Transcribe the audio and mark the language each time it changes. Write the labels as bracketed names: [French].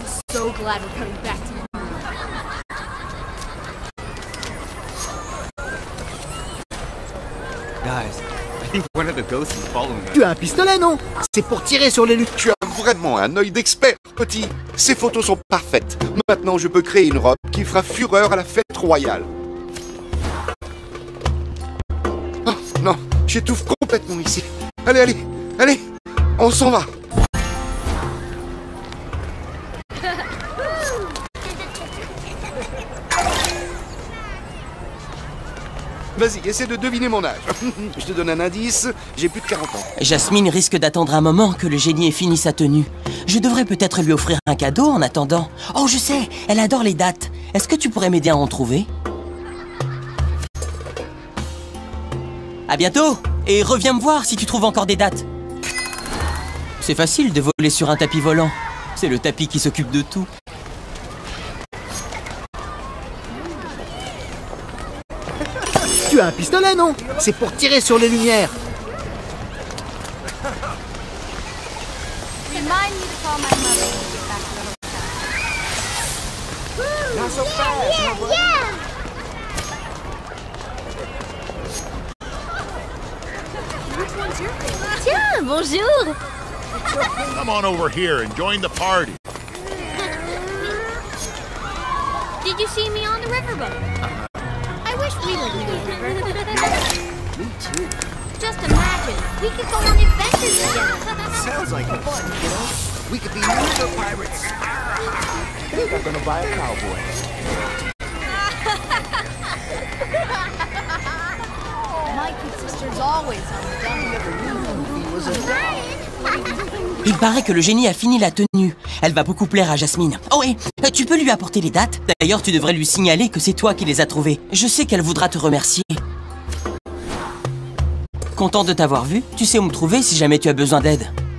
[English] So glad we're coming back to you. Guys, I think one of the ghosts is following us. [French] Tu as un pistolet, non? C'est pour tirer sur les lunes. Tu as vraiment un œil d'expert, petit. Ces photos sont parfaites. Maintenant, je peux créer une robe qui fera fureur à la fête royale. Oh, non, j'étouffe complètement ici. Allez, allez, allez, on s'en va. Vas-y, essaie de deviner mon âge. Je te donne un indice, j'ai plus de 40 ans. Jasmine risque d'attendre un moment que le génie ait fini sa tenue. Je devrais peut-être lui offrir un cadeau en attendant. Oh, je sais, elle adore les dates. Est-ce que tu pourrais m'aider à en trouver? À bientôt! Et reviens me voir si tu trouves encore des dates. C'est facile de voler sur un tapis volant. C'est le tapis qui s'occupe de tout. Tu as un pistolet, non? C'est pour tirer sur les lumières. [English] Remind me to call my mother when we get back to the hotel. Not so fast, Which one's your favorite? [French] Tiens, bonjour. [English] Come on over here and join the party. Did you see me on the riverboat? I wish we lived near the river. Me too. Just imagine, we could go on adventures together. Sounds like fun, you know? We could be river pirates. I think I'm gonna buy a cowboy. My kid sister's always on the dumb river. He was a dog. [French] Il paraît que le génie a fini la tenue. Elle va beaucoup plaire à Jasmine. Oh et tu peux lui apporter les dates? D'ailleurs, tu devrais lui signaler que c'est toi qui les as trouvées. Je sais qu'elle voudra te remercier. Content de t'avoir vu. Tu sais où me trouver si jamais tu as besoin d'aide.